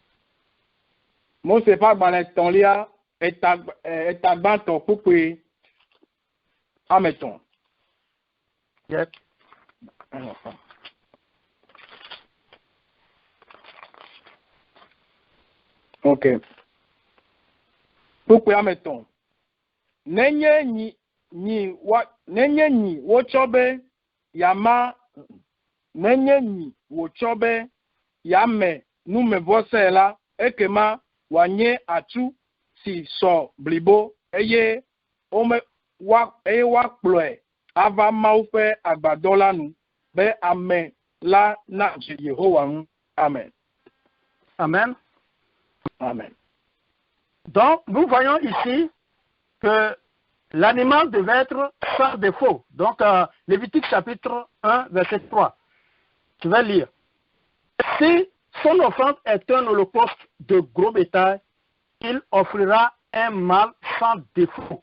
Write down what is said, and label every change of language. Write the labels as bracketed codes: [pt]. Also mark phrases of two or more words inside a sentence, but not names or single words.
[en] Yep. Ok. [fr] Pourquoi ameton? [ee] Nenye ni wochobe yama nenye ni wochobe yame nume vosela ekema wanye atu si so blibo eye wa kplɔe ava mawu ƒe agbadɔ la nu be ame la na dze Yehowa ŋu. Amen. Amen. Amen. [fr] Donc, nous voyons ici que l'animal devait être sans défaut. Donc, Lévitique chapitre 1, verset 3. Je vais lire. Si son offrande est un holocauste de gros bétail, il offrira un mâle sans défaut.